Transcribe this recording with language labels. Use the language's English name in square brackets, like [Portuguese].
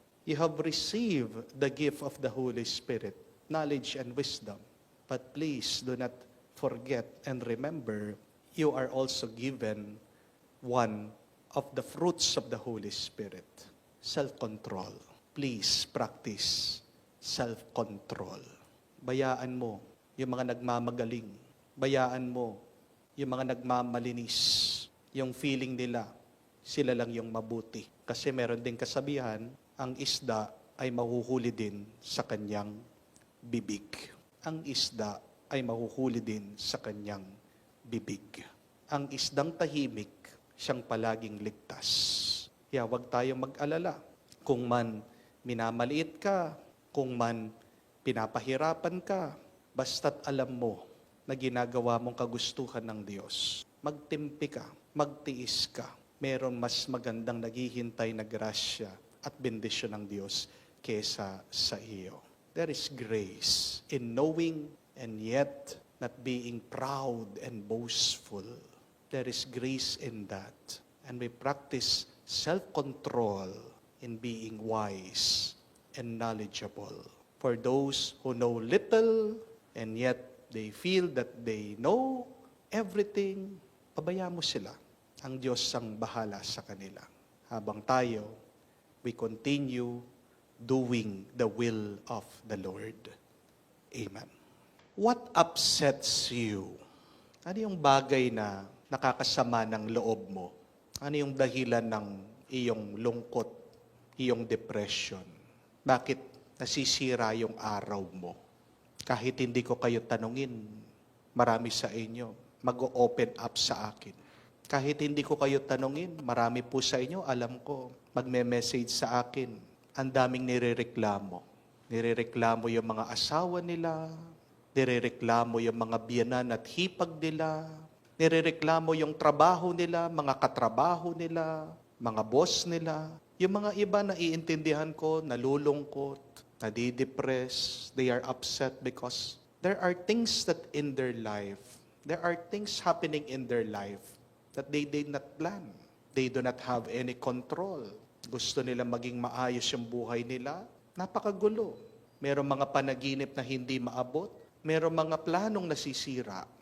[English] You have received the gift of the Holy Spirit, knowledge and wisdom. But please do not forget and remember, you are also given one of the fruits of the Holy Spirit, self-control. Please practice self-control. [Filipino] Bayaan mo yung mga nagmamagaling. Bayaan mo yung mga nagmamalinis. Yung feeling nila, sila lang yung mabuti. Kasi meron din kasabihan, ang isda ay mahuhuli din sa kanyang bibig. Ang isda ay mahuhuli din sa kanyang bibig. Ang isdang tahimik, siyang palaging ligtas. Kaya huwag tayong mag-alala. Kung man minamaliit ka, kung man pinapahirapan ka, basta't alam mo na ginagawa mong kagustuhan ng Diyos. Magtimpi ka, magtiis ka. Meron mas magandang naghihintay na grasya at bendisyon ng Diyos kesa sa iyo. [English] There is grace in knowing and yet not being proud and boastful. There is grace in that. And we practice self-control in being wise and knowledgeable. For those who know little and yet they feel that they know everything, [Filipino] pabayaan mo sila. Ang Diyos ang bahala sa kanila. Habang tayo, [English] we continue doing the will of the Lord. Amen. What upsets you? [Filipino] Ano yung bagay na nakakasama ng loob mo? Ano yung dahilan ng iyong lungkot, iyong depression? Bakit nasisira yung araw mo? Kahit hindi ko kayo tanungin, marami sa inyo mag-open up sa akin. Kahit hindi ko kayo tanungin, marami po sa inyo, alam ko, magme-message sa akin. Ang daming nirereklamo. Nirereklamo yung mga asawa nila, nirereklamo yung mga biyanan at hipag nila, nirereklamo yung trabaho nila, mga katrabaho nila, mga boss nila. Yung mga iba na iintindihan ko, nalulungkot, nadidepress, [English] they are upset because there are things that in their life, there are things happening in their life that they did not plan. They do not have any control. [Filipino] Gusto nila maging maayos yung buhay nila. Napakagulo. Merong mga panaginip na hindi maabot. Merong mga planong nasisira.